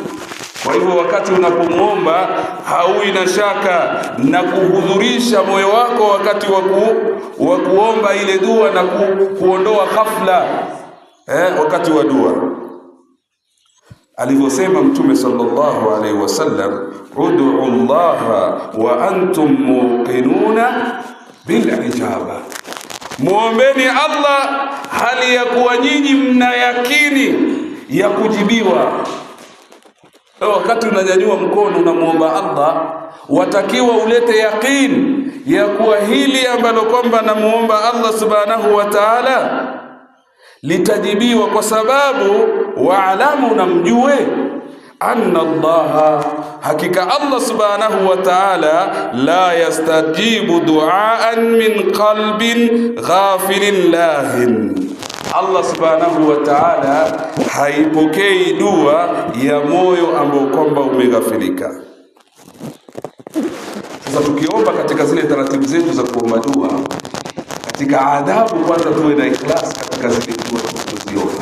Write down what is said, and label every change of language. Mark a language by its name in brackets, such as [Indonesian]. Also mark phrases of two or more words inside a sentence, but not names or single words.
[Swahili] Kwa hivyo wakati unapomuomba haui na shaka, na kuhudhurisha moyo wako wakati wa kuomba ile dua, na kuondoa ghafla wakati wa dua. Alivyosema Mtume [Arabic] صلى الله عليه وسلم, ادعوا الله وأنتم موقنون بالإجابة, [Swahili] muombeni Allah hali ya kuwa nyinyi mna yakini ya kujibiwa. Wakati unanyanyua mkono unamuomba Allah, watakiwa ulete yaqini ya kuwa hili ambalo kwamba namuomba Allah [Arabic] سبحانه وتعالى [Swahili] litajibiwa, kwa sababu waalamu, na mjue [Arabic] أن الله, [Swahili] hakika Allah [Arabic] سبحانه وتعالى, لا يستجيب دعاء من قلب غافل لاه, [Swahili] Allah [Arabic] سبحانه وتعالى [Swahili] haipokei dua ya moyo ambao kwamba umeghafilika. Sasa tukiomba katika zile taratibu zetu za kuomba dua, katika adabu kwanza tuwe na ikhlas katika zile dua tunazoziomba.